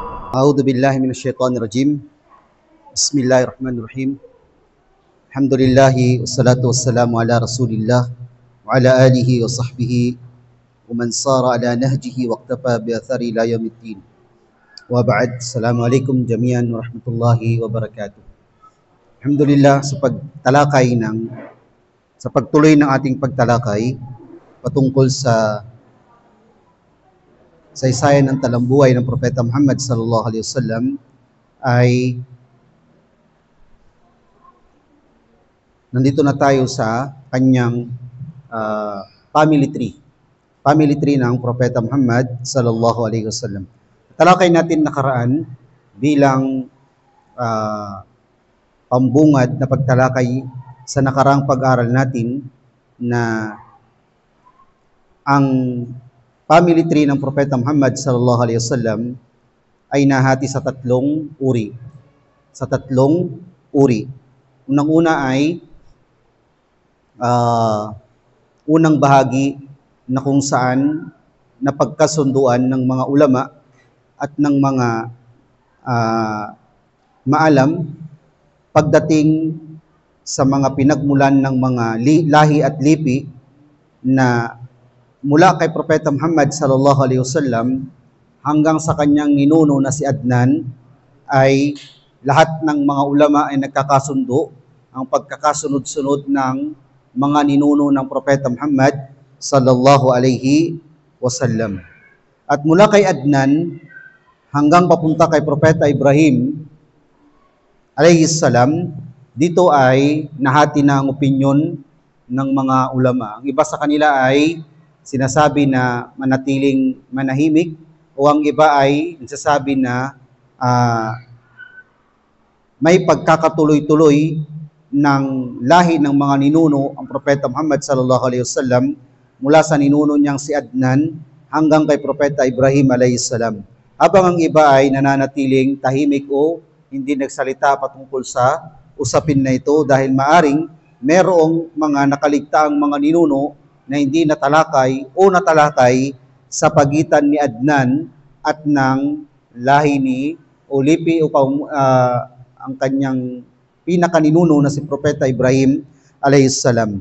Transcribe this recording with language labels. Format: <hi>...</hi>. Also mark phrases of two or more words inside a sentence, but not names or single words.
<ar>أعوذ بالله من الشيطان الرجيم. بسم الله الرحمن الرحيم. الحمد لله والصلاة والسلام على رسول الله وعلى آله وصحبه ومن سار على نهجه واقتفى بأثره إلى يوم الدين. وبعد. السلام عليكم جميعا ورحمة الله وبركاته.</ar> <tl>Alhamdulillah sa pagtuloy ng ating pagtalakay patungkol sa saysayan ng talambuhay ng Propeta Muhammad</tl> <ar>صلى الله عليه وسلم</ar> <tl>ay nandito na tayo sa kanyang</tl> <en>family tree</en> <tl>ng Propeta Muhammad</tl> <ar>صلى الله عليه وسلم.</ar> <tl>Talakay natin nakaraan bilang pambungad na pagtalakay sa nakaraang pag-aral natin na ang</tl> <en>family tree</en> <tl>ng Propeta Muhammad</tl> <ar>صلى الله عليه وسلم</ar> <tl>ay nahati sa tatlong uri. Unang-una ay unang bahagi na kung saan napagkasunduan ng mga ulama at ng mga maalam pagdating sa mga pinagmulan ng mga lahi at lipi na mula kay Propeta Muhammad</tl> <ar>صلى الله عليه وسلم</ar> <tl>hanggang sa kanyang ninuno na si Adnan ay lahat ng mga ulama ay nagkakasundo ang pagkakasunod-sunod ng mga ninuno ng Propeta Muhammad</tl> <ar>صلى الله عليه وسلم.</ar> <tl>At mula kay Adnan hanggang papunta kay Propeta Ibrahim</tl> <ar>عليه السلام,</ar> <tl>dito ay nahati na ang opinyon ng mga ulama. Ang iba sa kanila ay sinasabi na manatiling manahimik o ang iba ay nagsasabi na may pagkakatuloy-tuloy ng lahi ng mga ninuno ang Propeta Muhammad</tl> <ar>صلى الله عليه وسلم</ar> <tl>mula sa ninuno niyang si Adnan hanggang kay Propeta Ibrahim</tl> <ar>عليه السلام.</ar> <tl>Habang ang iba ay nananatiling tahimik o hindi nagsalita patungkol sa usapin na ito dahil maaring merong mga nakaligtaang mga ninuno na hindi natalakay o natalakay sa pagitan ni Adnan at ng lahi ni Lipi o ang kanyang pinakaninuno na si Propeta Ibrahim alayhisalam.</tl>